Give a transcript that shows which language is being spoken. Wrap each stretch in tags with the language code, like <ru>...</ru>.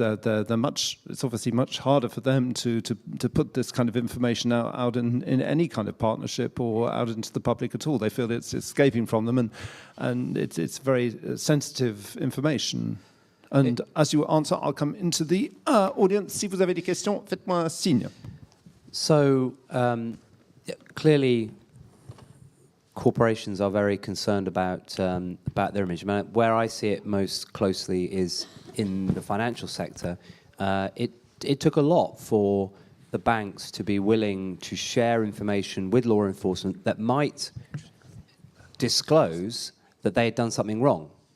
<en>It's obviously much harder for them to put this kind of information out in any kind of partnership or out into the public at all. They feel it's escaping from them, and it's very sensitive information. And as you answer, I'll come into the audience.</en> <fr>Si vous avez des questions, faites-moi signe.</fr> <en>So clearly, corporations are very concerned about their image. Where I see it most closely is in the financial sector, it took a lot for the banks to be willing to share information with law enforcement that might disclose that they had done something wrong.</en>